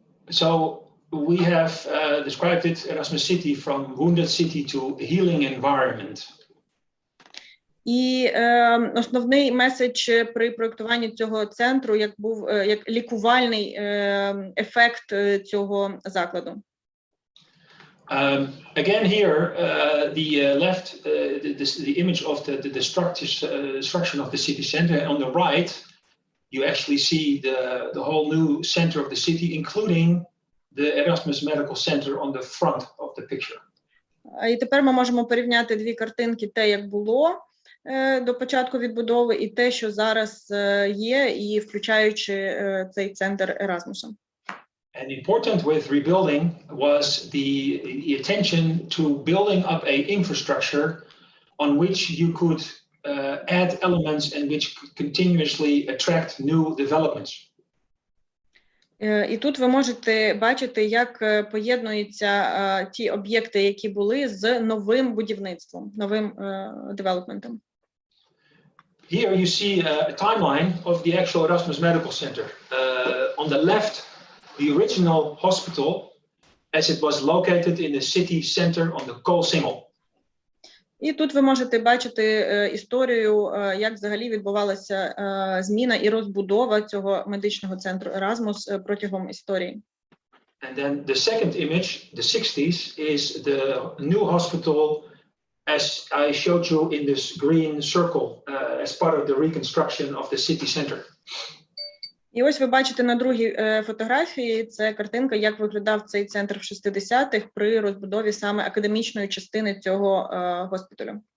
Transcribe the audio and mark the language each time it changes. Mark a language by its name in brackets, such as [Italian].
[English] So we have described it, Erasmus City, from wounded city to healing environment. [Ukrainian] І основний меседж при проєктуванні цього центру був як лікувальний ефект цього закладу. [English] Again here, the left, the image of the structure of the city center. On the right, you actually see the whole new center of the city, including the Erasmus Medical Center on the front of the picture. [Ukrainian] І тепер ми можемо порівняти дві картинки, те, як було до початку відбудови, і те, що зараз є, і включаючи цей центр Еразмуса. [English] And important with rebuilding was the attention to building up a infrastructure on which you could add elements and which could continuously attract new developments. [Ukrainian] І тут ви можете бачити, як поєднуються ті об'єкти, які були, з новим будівництвом, новим девелопментом. [English] Here you see a timeline of the actual Erasmus Medical Center. On the left, the original hospital as it was located in the city center on the Koolsingel. [Ukrainian] І тут ви можете бачити історію, як взагалі відбувалася зміна і розбудова цього медичного центру Erasmus протягом історії. [English] And then the second image, the 60s, is the new hospital as I showed you in this green circle as part of the reconstruction of the city center. [Ukrainian] І ось ви бачите на другій фотографії, це картинка, як виглядав цей центр в 60-х при розбудові саме академічної частини цього госпіталю.